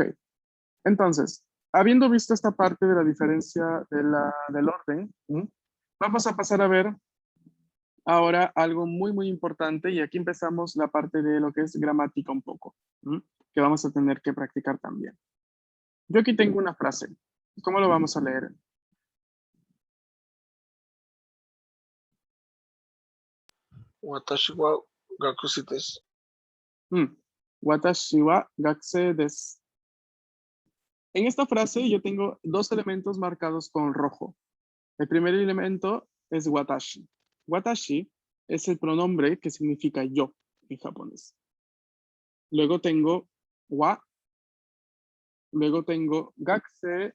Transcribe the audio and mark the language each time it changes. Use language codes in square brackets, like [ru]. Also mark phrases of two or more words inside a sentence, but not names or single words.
[es] Entonces, habiendo visto esta parte de la diferencia del orden, vamos a pasar a ver ahora algo muy, muy importante. Y aquí empezamos la parte de lo que es gramática un poco, que vamos a tener que practicar también. Yo aquí tengo una frase. ¿Cómo lo vamos a leer? [ja] 私は学生です. 私は学生です. [es] En esta frase yo tengo dos elementos marcados con rojo. El primer elemento es watashi. Watashi es el pronombre que significa yo en japonés. Luego tengo wa. Luego tengo gakusei.